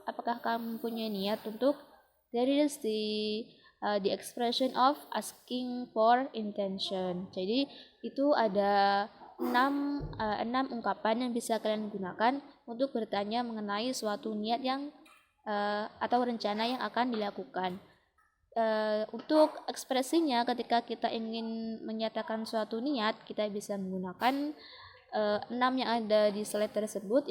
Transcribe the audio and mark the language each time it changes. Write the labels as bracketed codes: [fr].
[id] Apakah kamu punya niat untuk? [en] That is the expression of asking for intention. [id] Jadi itu ada 6 ungkapan yang bisa kalian gunakan untuk bertanya mengenai suatu niat yang atau rencana yang akan dilakukan. Untuk ekspresinya ketika kita ingin menyatakan suatu niat, kita bisa menggunakan 6 yang ada di slide tersebut.